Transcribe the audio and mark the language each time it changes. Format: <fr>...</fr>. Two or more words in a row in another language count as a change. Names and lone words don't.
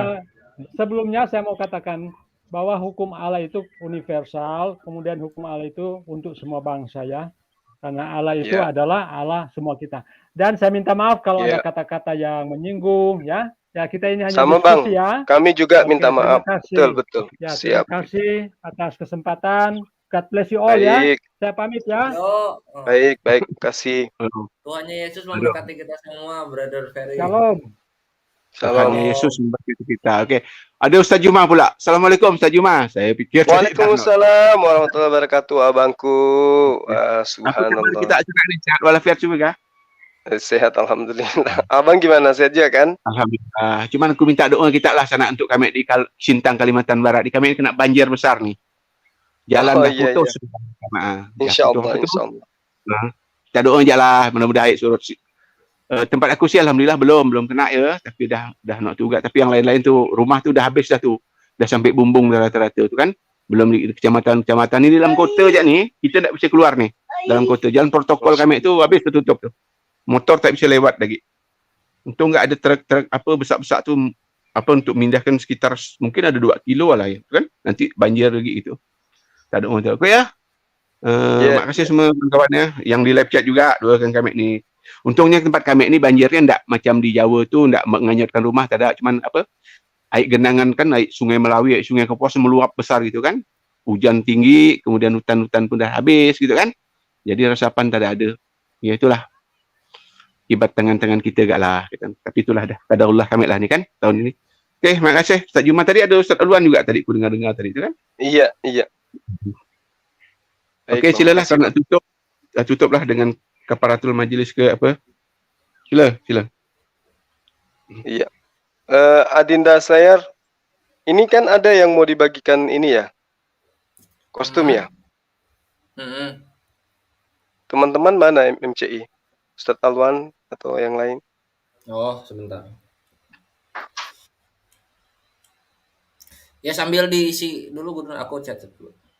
<id>sebelumnya saya mau katakan bahwa hukum Allah itu universal, kemudian hukum Allah itu untuk semua bangsa ya. Karena Allah itu Iya. adalah Allah semua kita. Dan saya minta maaf kalau Iya. ada kata-kata yang menyinggung ya. Ya, kita ini hanya Sama Bang, diskusi ya. kami juga Oke, minta maaf. terima kasih. Betul. Ya, Siap. terima kasih atas kesempatan.</id> <en>God bless you all ya.</en> <id>Baik. Saya pamit ya. Baik, kasih. Tuhan Yesus memberkati kita semua, Brother Ferry. Shalom. Tuhan Yesus memberkati kita. Oke. Ada Ustaz Juma pula. Assalamualaikum Ustaz Juma. Saya pikir</id> <ar>وعليكم السلام ورحمة الله وبركاته abangku.</ar> <id>Subhanallah. Kita acara ini sehat walafiat juga kah? Sehat alhamdulillah. Abang gimana, sehat juga kan? Alhamdulillah.</id> <ms>Cuman aku minta doa kita lah sana untuk kami di Sintang Kalimantan Barat. Di kami kena banjir besar nih. Jalan dah putus. Insyaallah. Nah, kita doa aja lah, mudah-mudahan surut. Tempat aku sih alhamdulillah belum kena ya, tapi dah nak juga. Tapi yang lain-lain tu rumah tu dah habis dah tu. Dah sampai bumbung rata-rata tu kan. Belum di kecamatan ini dalam kota je ni, kita tak bisa keluar ni. Dalam kota jalan protokol kami tu habis tertutup tu. Motor tak bisa lewat lagi. Untung enggak ada truk apa besar-besar tu apa untuk mindahkan sekitar mungkin ada 2 kilo lah ya, kan? Nanti banjir lagi gitu. Tak ada orang tahu. Okey ya. Terima kasih semua kawan-kawannya yang di</ms> <en>live chat</en> <ms>juga doakan kami ni. Untungnya tempat kami ni banjirnya enggak macam di Jawa tu enggak menganyutkan rumah, tak ada, cuman apa? Air genangan kan, air Sungai Melawi, air Sungai Kapuas meluap besar gitu kan. Hujan tinggi, kemudian hutan-hutan pun dah habis gitu kan. Jadi resapan tak ada. Ya itulah. Ibat tangan-tangan kita gak lah. Kan? Tapi itulah dah. Qadarullah kami lah ni kan tahun ini. Okey, terima kasih. Ustaz Juma tadi ada Ustaz Alwan juga tadi aku dengar tadi tu kan. Iya. Okey, silalah kalau nak tutup. Tutuplah dengan</ms> <ar>كفارة المجلس</ar> <ms>ke apa. Sila. Iya. Adinda Sayar,</ms> <id>ini kan ada yang mau dibagikan ini ya. Kostum ya. Teman-teman mana MCI? Ustadz Alwan atau yang lain? Oh, sebentar. Ya sambil diisi dulu aku catat dulu.</id>